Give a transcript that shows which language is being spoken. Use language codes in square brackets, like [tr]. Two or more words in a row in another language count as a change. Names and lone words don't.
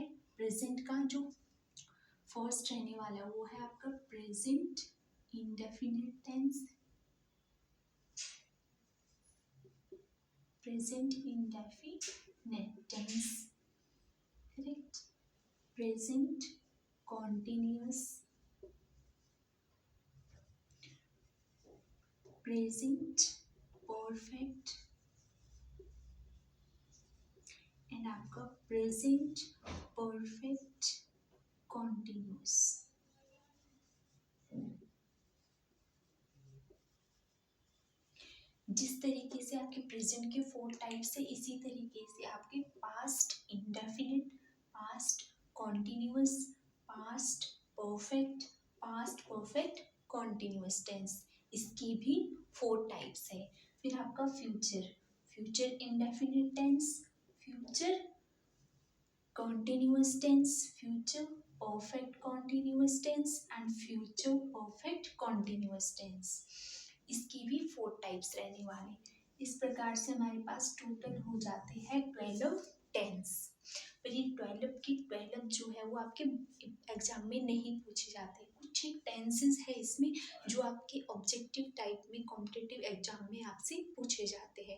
[hi] प्रेजेंट का जो फर्स्ट रहने वाला वो है आपका [en] present indefinite tense. present indefinite tense, correct. present continuous, present perfect and आपका present perfect continuous. [hi] जिस तरीके से आपके प्रेजेंट के 4 टाइप्स है, इसी तरीके से आपके [en] past indefinite, past continuous, past perfect, past perfect continuous tense, [hi] इसकी भी 4 टाइप्स है। [en] फिर आपका future, future indefinite tense, future continuous tense, future perfect continuous tense and future perfect continuous tense, [hi] इसकी भी 4 टाइप्स रहने वाले। इस प्रकार से हमारे पास टोटल हो जाते हैं 12 टेंस। पर ये 12 की 12 जो है वो आपके एग्जाम में नहीं पूछे जाते। कुछ एक टेंसेस है इसमें जो आपके [en] objective type [hi] में [en] competitive exam [hi] में आपसे पूछे जाते हैं।